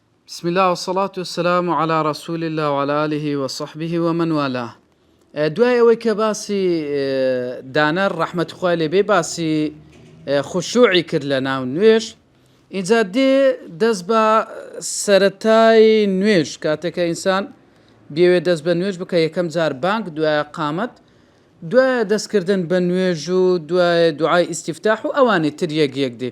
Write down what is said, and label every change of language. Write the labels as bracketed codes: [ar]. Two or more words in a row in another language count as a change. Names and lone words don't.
[ar] بسم الله والصلاة والسلام على رسول الله وعلى آله وصحبه ومن والاه. [ckb] دوای ئەوەی کە باسی دانەر ڕەحمەت خوای لێبێ باسی خوشوعی کرد لە ناو نوێژ، ئینجا دەست بە سەرەتای نوێژ کاتێکە ئینسان بێوێ دەست بە نوێژ بکە، یەکەم جار بانگ، دوایە قامەت، دوایە دەستکردن بە نوێژ و دوایە دوعای ئیستیفتاح و ئەوانەی تر یەک دێ.